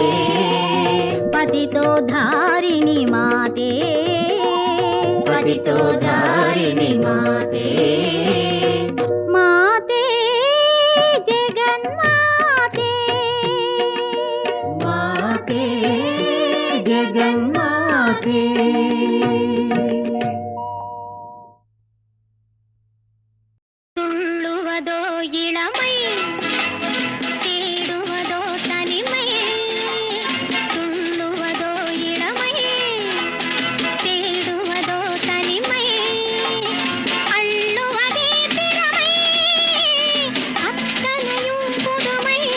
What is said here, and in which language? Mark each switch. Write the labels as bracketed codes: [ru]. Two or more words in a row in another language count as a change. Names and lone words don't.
[sa] पतितोद्धारिणि माते पतितोद्धारिणि माते माते जगन्माते माते जगन्माते [ta] துள்ளுவதோ இளமை தேடுவதோ தனிமை துள்ளுவதோ இளமை தேடுவதோ தனிமை அள்ளுவதே திறமை அத்தனையும் புதுமை